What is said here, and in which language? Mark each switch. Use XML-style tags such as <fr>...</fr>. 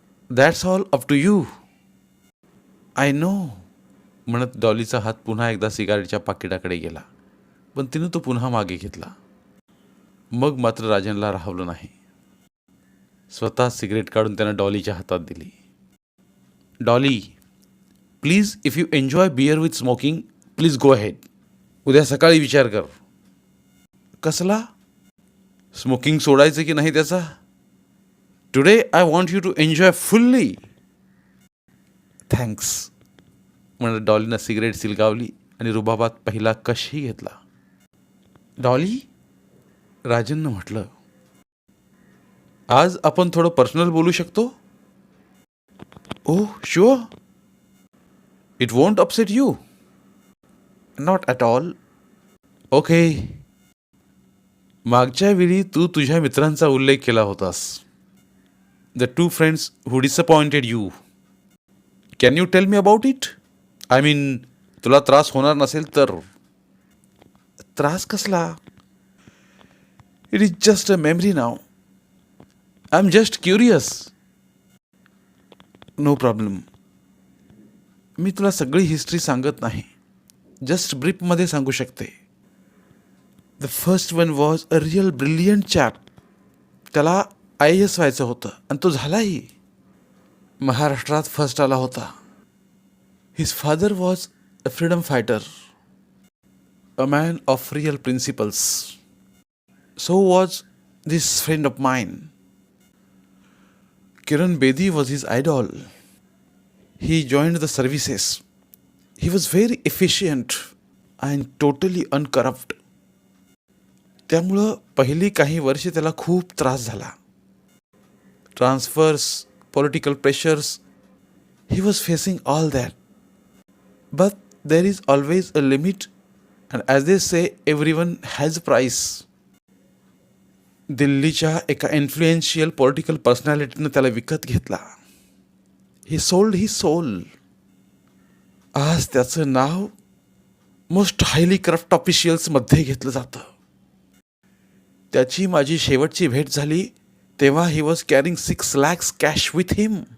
<en>That's all up to you. I know.</en> <mr>म्हणत डॉलीचा हात पुन्हा एकदा सिगारेटच्या पाकिटाकडे गेला, पण तिनं तो पुन्हा मागे घेतला. मग मात्र राजनला राहवलं नाही. स्वतः सिगरेट काढून त्यानं डॉलीच्या हातात दिली.</mr> <en>Dolly, please if you enjoy beer with smoking please go ahead.</en> <mr>उद्या सकाळी विचार कर. कसला? स्मोकिंग सोडायचं की नाही त्याचा.</mr> <en>Today I want you to enjoy fully.</en> <mr>Thanks म्हणत डॉलीनं सिगरेट सिलगावली आणि रुबाबात पहिला कशही घेतला. डॉली, राजननं म्हटलं, आज आपण थोडं पर्सनल बोलू शकतो.</mr> <en>Oh sure. It won't upset you. Not at all. Okay.</en> <mr>मागच्या वेळी तू तुझ्या मित्रांचा उल्लेख केला होतास.</mr> <en>The two friends who disappointed you. Can you tell me about it? I mean,</en> <mr>तुला त्रास होणार नसेल तर. त्रास कसला?</mr> <en>It is just a memory now. I am just curious. No problem.</en> <mr>मी तुला सगळी हिस्ट्री सांगत नाही, जस्ट ब्रीफमध्ये सांगू शकते.</mr> <en>The first one was a real brilliant chap.</en> <mr>त्याला IAS व्हायचं होतं आणि तो झालाही. महाराष्ट्रात फर्स्ट आला होता.</mr> <en>His father was a freedom fighter, a man of real principles. So was this friend of mine. Kiran Bedi was his idol. He joined the services. He was very efficient and totally uncorrupt.</en> <mr>त्यामुळं पहिली काही वर्षे त्याला खूप त्रास झाला.</mr> <en>Transfers, political pressures, he was facing all that. But there is always a limit, and as they say, everyone has a price.</en> <mr>दिल्लीच्या एका इन्फ्लुएन्शियल पॉलिटिकल पर्सनॅलिटीनं त्याला विकत घेतला.</mr> <en>He sold his soul.</en> <mr>आज त्याचं नाव</mr> <en>Most highly corrupt ऑफिशियल्समध्ये घेतलं जातं.</en> <mr>त्याची माझी शेवटची भेट झाली तेव्हा</mr> <en>He was carrying 6 lakhs cash with him.</en>